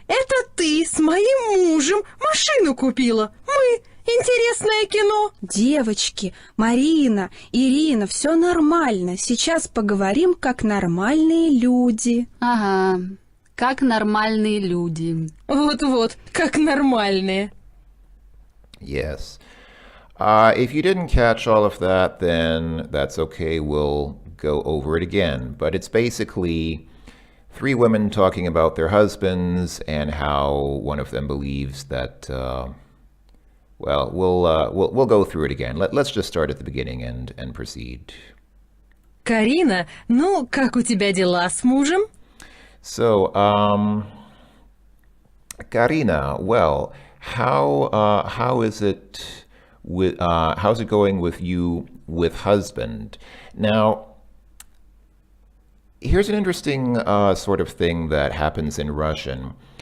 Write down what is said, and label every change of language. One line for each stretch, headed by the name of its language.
Russian: Это ты с моим мужем машину купила. Мы. Интересное кино. Девочки, Марина, Ирина, все нормально. Сейчас поговорим, как нормальные люди. Ага, как нормальные люди. Вот-вот, как нормальные.
English: Yes. If you didn't catch all of that, then that's okay. We'll go over it again. But it's basically three women talking about their husbands and how one of them believes that, well, we'll go through it again. Let's just start at the beginning and proceed.
Russian: Карина, ну, как у тебя дела с мужем?
English: So, Karina, well, how is it with how's it going with you with husband? Now, here's an interesting sort of thing that happens in Russian.